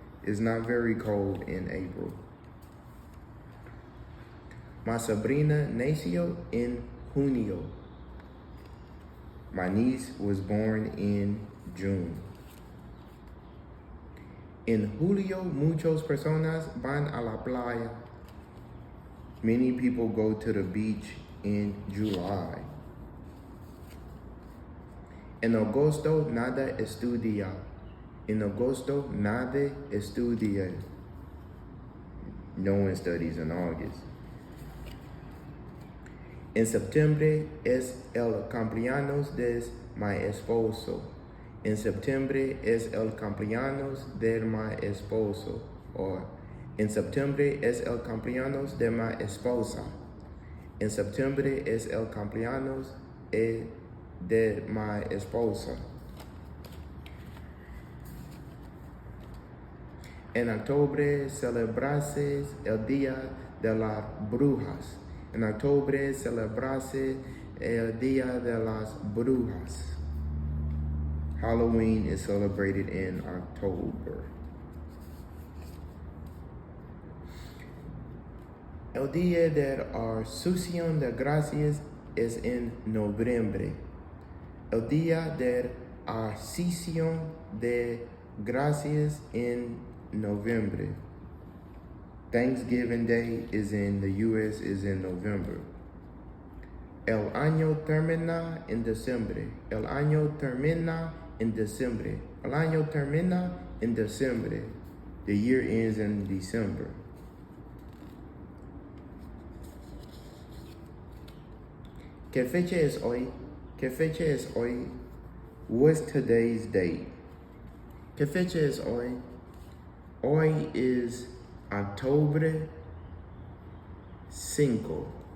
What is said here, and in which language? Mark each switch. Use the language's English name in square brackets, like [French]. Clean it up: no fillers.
[English] It's not very cold in April. [Spanish] Mi sobrina nació en junio. [English] My niece was born in June. [Spanish] En julio, muchas personas van a la playa. [English] Many people go to the beach in July. [Spanish] En agosto, nada estudia. En agosto, nada estudia. [English] No one studies in August. [Spanish] En septiembre es el cumpleaños de mi esposo. En septiembre es el cumpleaños de mi esposo. Or en septiembre es el cumpleaños de mi esposa. En septiembre es el cumpleaños de mi esposa. En octubre celebrase el Día de las Brujas. En octubre celebrase el Día de las Brujas. [English] Halloween is celebrated in October. [Spanish] El Día de Acción de Gracias es en noviembre. El Día de Acción de Gracias en November. [English] Thanksgiving Day is in the U.S. is in November. [Spanish] El año termina en diciembre. El año termina en diciembre. El año termina en diciembre. [English] The year ends in December. [Spanish] ¿Qué fecha es hoy? ¿Qué fecha es hoy? [English] What's today's date? [Spanish] ¿Qué fecha es hoy? Hoy [English] is October 5.